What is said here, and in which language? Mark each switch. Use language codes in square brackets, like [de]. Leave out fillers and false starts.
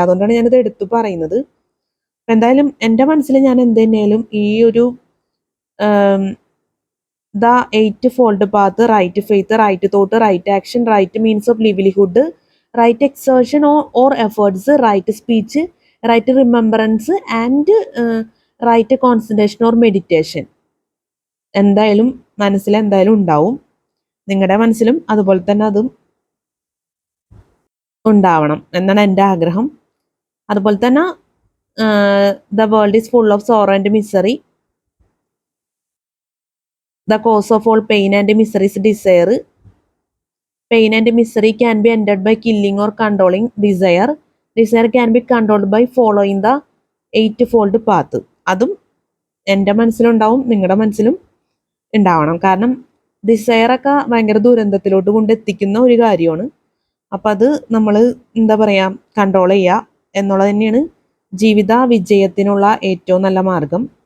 [ml] അതുകൊണ്ടാണ് ഞാനിത് എടുത്തു പറയുന്നത്. എന്തായാലും എൻ്റെ മനസ്സിൽ ഞാൻ എന്ത് തന്നെയാലും ഈ ഒരു [en] the 8-fold path, right faith, right thought, right action, right means of livelihood, right exertion or efforts, right speech, right remembrance and right concentration or meditation [ml] എന്തായാലും മനസ്സിൽ എന്തായാലും ഉണ്ടാവും. നിങ്ങളുടെ മനസ്സിലും അതുപോലെ തന്നെ അതും ഉണ്ടാവണം എന്നാണ് എൻ്റെ ആഗ്രഹം. അതുപോലെ തന്നെ [en] The world is full of sorrow and misery. The cause of all pain and misery is desire. Pain and misery can be ended by killing or controlling desire. Desire can be controlled by following the 8-fold path. [ml] അതും എൻ്റെ മനസ്സിലുണ്ടാവും, നിങ്ങളുടെ മനസ്സിലും ഉണ്ടാവണം. കാരണം ഡിസയറൊക്കെ ഭയങ്കര ദുരന്തത്തിലോട്ട് കൊണ്ടെത്തിക്കുന്ന ഒരു കാര്യമാണ്. അപ്പം അത് നമ്മൾ എന്താ പറയുക, കൺട്രോൾ ചെയ്യുക എന്നുള്ളത് തന്നെയാണ് ജീവിത വിജയത്തിനുള്ള ഏറ്റവും നല്ല മാർഗം.